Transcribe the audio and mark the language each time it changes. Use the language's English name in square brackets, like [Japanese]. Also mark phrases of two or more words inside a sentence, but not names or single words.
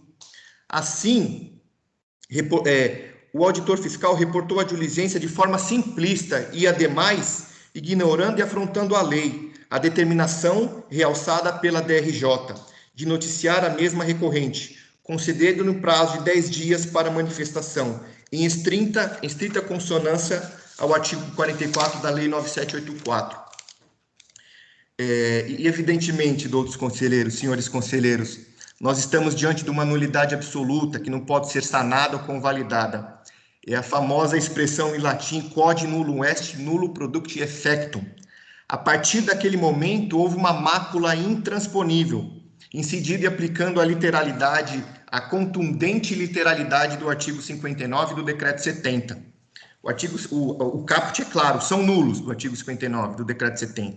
[Portuguese] Assim, o auditor fiscal reportou a diligência de forma simplista e, ademais, ignorando e afrontando a lei, a determinação realçada pela DRJ de noticiar a mesma recorrente, concedendo no prazo de 10 dias para manifestação, em estrita consonância ao artigo 44 da Lei 9784. E, evidentemente, doutos conselheiros, senhores conselheiros, nós estamos diante de uma nulidade absoluta que não pode ser sanada ou convalidada. É a famosa expressão em latim [Latin] quod nullum est, nullo product effectum. [Portuguese] A partir daquele momento, houve uma mácula intransponível, incidida e aplicando a literalidade, a contundente literalidade do artigo 59 do decreto 70. O caput é claro, são nulos do artigo 59 do decreto 70.